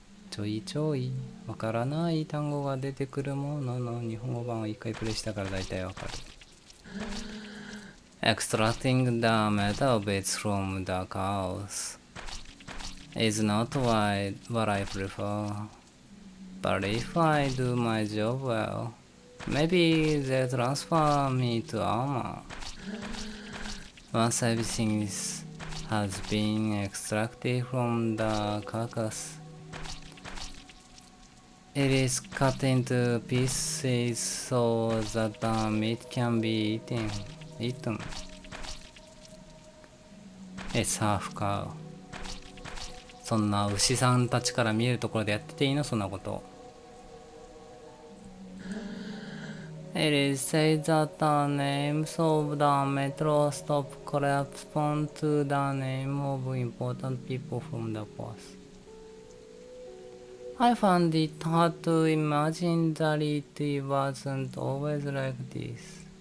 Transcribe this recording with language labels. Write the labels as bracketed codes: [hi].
[ja] ちょいちょいわからない単語が出てくるものの日本語版を一回プレイしたから大体わかる。 [en] Extracting the metabits from the cows is not what I prefer. But if I do my job well, maybe they'll transfer me to armor. Once everything has been extracted from the carcass, it is cut into pieces so that the meat can be eaten. It's half cow. [ja] そんな牛さんたちから見えるところでやってていいのそんなこと。 [en] It is said that the names of the metro stop correspond to the name of important people from the past. I found it hard to imagine that it wasn't always like this.